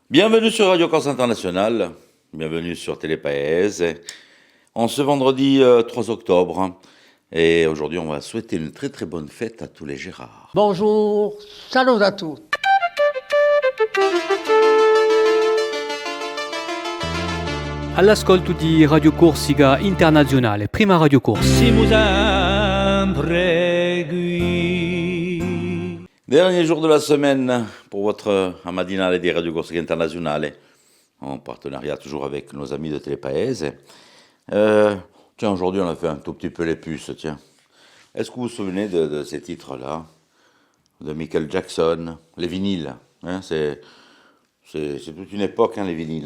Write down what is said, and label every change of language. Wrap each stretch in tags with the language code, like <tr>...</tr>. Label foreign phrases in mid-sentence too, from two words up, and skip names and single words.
<fr>Bienvenue sur Radio Corse International, bienvenue sur Télépaèse, en ce vendredi 3 octobre. Et aujourd'hui, on va souhaiter une très très bonne fête à tous les Gérards. Bonjour, salut à tous.</fr> <co>All'ascolto di Radio Corsica Internazionale, prima Radio Corse. Siamo sempre qui.</co> <fr>Dernier jour de la semaine pour votre Amadinale di Radio Corsica Internazionale, en partenariat toujours avec nos amis de Télépaèse. Tiens, aujourd'hui on a fait un tout petit peu les puces, tiens. Est-ce que vous vous souvenez de ces titres-là, de Michael Jackson, les vinyles, hein, c'est toute une époque, hein, les vinyles.</fr>